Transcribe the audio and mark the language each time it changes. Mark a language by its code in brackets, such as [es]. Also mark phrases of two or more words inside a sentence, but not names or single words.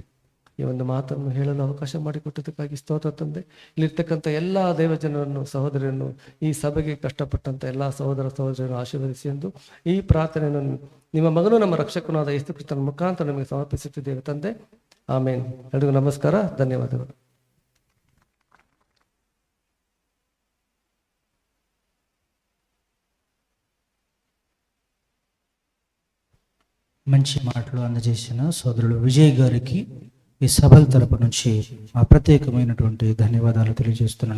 [kn] ಈ ಒಂದು ಮಾತನ್ನು ಹೇಳಲು ಅವಕಾಶ ಮಾಡಿಕೊಟ್ಟದಕ್ಕಾಗಿ ಸ್ತೋತ್ರ ತಂದೆ. ಇಲ್ಲಿರ್ತಕ್ಕಂಥ ಎಲ್ಲ ದೇವಜನರನ್ನು, ಸಹೋದರಿಯನ್ನು, ಈ ಸಭೆಗೆ ಕಷ್ಟಪಟ್ಟಂಥ ಎಲ್ಲ ಸಹೋದರ ಸಹೋದರಿಯನ್ನು ಆಶೀರ್ವದಿಸಿ ಎಂದು ಈ ಪ್ರಾರ್ಥನೆಯನ್ನು ನಿಮ್ಮ ಮಗನು ನಮ್ಮ ರಕ್ಷಕನಾದ ಯೇಸು ಕ್ರಿಸ್ತನ ಮುಖಾಂತರ ನಮಗೆ ಸಮರ್ಪಿಸುತ್ತಿದ್ದೇವೆ ತಂದೆ. ಆಮೇನ್. ಎಲ್ರಿಗೂ ನಮಸ್ಕಾರ, ಧನ್ಯವಾದಗಳು. [te] మంచి మాటలు అందజేసిన సోదరుడు విజయ్ గారికి ఈ సభల తరపు నుంచి ఆ ప్రత్యేకమైనటువంటి ధన్యవాదాలు తెలియజేస్తున్నాను.